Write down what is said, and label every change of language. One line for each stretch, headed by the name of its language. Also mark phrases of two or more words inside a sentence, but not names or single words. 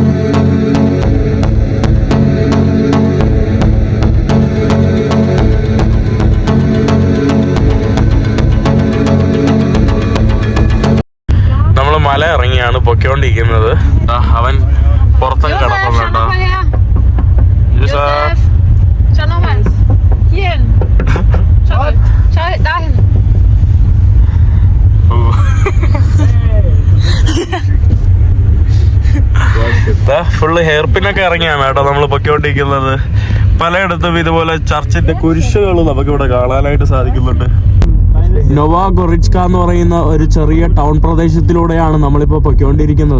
Malayalam: നമ്മൾ മല ഇറങ്ങിയാണ് പൊയ്ക്കൊണ്ടിരിക്കുന്നത്. അവൻ പുറത്തൊക്കെ കിടക്കുന്നുണ്ടോ.
German: Josef, schau nochmal. Hier hin. Schau dahin.
English: full hair
Malayalam: പിന്നൊക്കെ ഇറങ്ങിയാണ് കേട്ടോ നമ്മൾ പൊയ്ക്കൊണ്ടിരിക്കുന്നത്. പലയിടത്തും ഇതുപോലെ ചർച്ചിന്റെ കുരിശുകൾ നമുക്കിവിടെ കാണാനായിട്ട് സാധിക്കുന്നുണ്ട്. നൊവാഗൊറിച്ക എന്ന് പറയുന്ന ഒരു ചെറിയ ടൗൺ പ്രദേശത്തിലൂടെയാണ് നമ്മളിപ്പോൾ പൊയ്ക്കൊണ്ടിരിക്കുന്നത്.